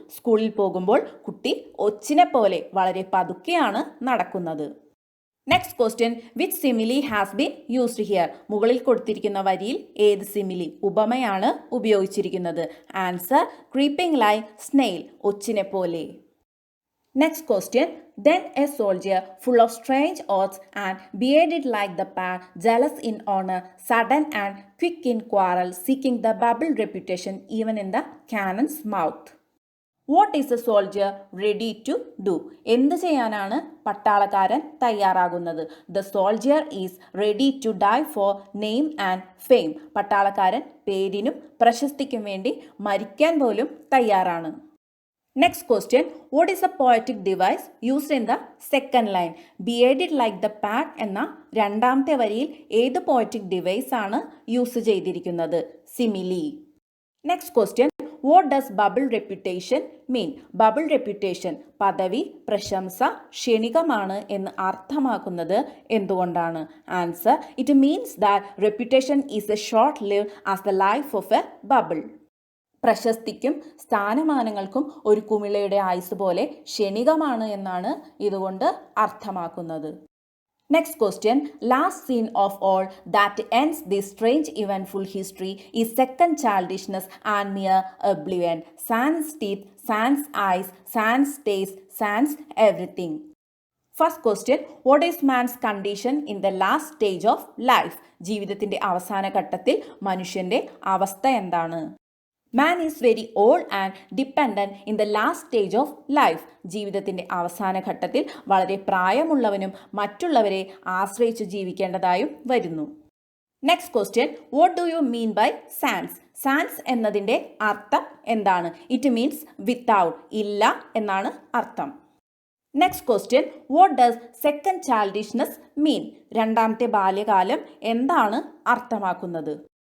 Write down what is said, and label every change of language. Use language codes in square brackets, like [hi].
[ml] സ്കൂളിൽ പോകുമ്പോൾ കുട്ടി ഒച്ചിനെ പോലെ വളരെ പതുക്കെയാണ് നടക്കുന്നത്. [en] Next question, which simile has been used here? [ml] മുകളിൽ കൊടുത്തിരിക്കുന്ന വരിയിൽ ഏത് സിമിലി, ഉപമയാണ് ഉപയോഗിച്ചിരിക്കുന്നത്? [en] answer, creeping like snail, [ml] ഒച്ചിനെ പോലെ. [en] Next question, then a soldier full of strange oaths and bearded like the pair, jealous in honor, sudden and quick in quarrel, seeking the bubbled reputation even in the cannon's mouth. What is a soldier ready to do? [ml] എന്ത് ചെയ്യാനാണ് പട്ടാളക്കാരൻ തയ്യാറാകുന്നത്? [en] The soldier is ready to die for name and fame. [ml] പട്ടാളക്കാരൻ പേരിനും പ്രശസ്തിക്കും വേണ്ടി മരിക്കാൻ പോലും തയ്യാറാണ്. [en] Next question, what is a poetic device used in the second line? Bearded like the pad [ml] എന്ന രണ്ടാമത്തെ വരിയിൽ ഏത് പോയറ്റിക് ഡിവൈസ് ആണ് യൂസ് ചെയ്തിരിക്കുന്നത്? Simile. [en] Next question, what does bubble reputation mean? [ml] Bubble reputation, പദവി, പ്രശംസ, ക്ഷണികമാണ് എന്ന് അർത്ഥമാക്കുന്നത് എന്തുകൊണ്ടാണ്? [en] Answer, it means that reputation is a short live as the life of a bubble. [ml] പ്രശസ്തിക്കും സ്ഥാനമാനങ്ങൾക്കും ഒരു കുമിളയുടെ ആയുസ് പോലെ ക്ഷണികമാണ് എന്നാണ് ഇതുകൊണ്ട് അർത്ഥമാക്കുന്നത്. [en] Next question, last scene of all that ends this strange eventful history is second childishness and near oblivion. Sans teeth, sans eyes, sans taste, sans everything. First question, what is man's condition in the last stage of life? [ml] ജീവിതത്തിൻ്റെ അവസാന ഘട്ടത്തിൽ മനുഷ്യൻ്റെ അവസ്ഥ എന്താണ്? [en] Man is very old and dependent in the last stage of life. [ml] ജീവിതത്തിൻ്റെ അവസാന ഘട്ടത്തിൽ വളരെ പ്രായമുള്ളവനും മറ്റുള്ളവരെ ആശ്രയിച്ച് ജീവിക്കേണ്ടതായും വരുന്നു. [en] Next question, what do you mean by sans? [ml] Sans എന്നതിൻ്റെ അർത്ഥം എന്താണ്? [en] it means without, [ml] ഇല്ല എന്നാണ് അർത്ഥം. [en] Next question, what does second childishness mean? [ml] രണ്ടാമത്തെ ബാല്യകാലം എന്താണ് അർത്ഥമാക്കുന്നത്?